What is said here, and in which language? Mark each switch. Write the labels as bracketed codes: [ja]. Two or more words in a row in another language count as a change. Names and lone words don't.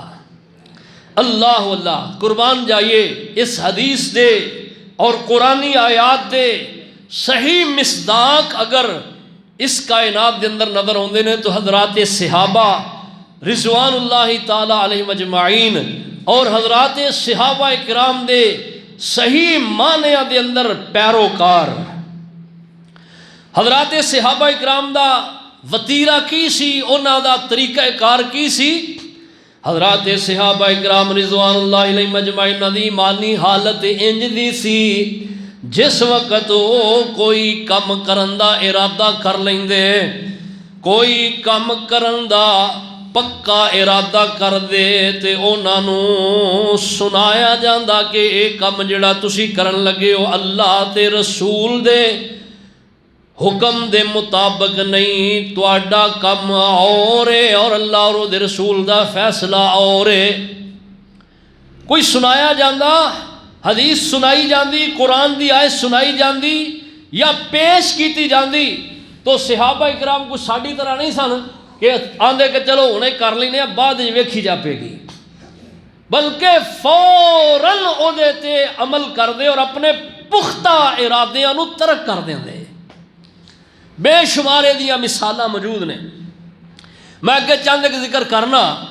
[pa] اللہ اللہ، قربان جائیے اس حدیث دے اور قرآنی آیات دے صحیح مصداق اگر اس کائنات دے اندر نظر ہوندے نے تو حضرات صحابہ [ar] رضوان اللہ تعالی علیہم اجمعین [pa] اور حضرات صحابہ کرام دے صحیح معنیٰ دے اندر پیروکار، حضرات صحابہ کرام دا وتیرہ کی سی، انہاں دا طریقہ کار کی سی؟ حضرات صحابہ کرام [ar] رضوان اللہ علیہم اجمعین [pa] دی ایمانی حالت انج دی سی، جس وقت وہ کوئی کم کرن دا ارادہ کر لیندے، کوئی کم کرن دا پکا ارادہ کر دے تے انہاں نو سنایا جاندا کہ اے کم جڑا تسی کرن لگے ہو اللہ تے رسول دے حکم دے مطابق نہیں، تواڈا کم اور ہے اور اللہ اور دے رسول دا فیصلہ اور ہے۔ کوئی سنایا جاندا، حدیث سنائی جاندی، قرآن دی آیت سنائی جاندی یا پیش کیتی جاندی تو صحابہ اکرام کو ساڈی طرح نہیں سن کہ آندے کہ چلو انہیں کر لینے بعد ویکھی جا پے گی، بلکہ فوراً او دے تے عمل کر دے اور اپنے پختہ ارادیاں نو ترک کر دیں دے۔ بے شمارے دیا مثالہ موجود نے، میں اگے چند ایک ذکر کرنا۔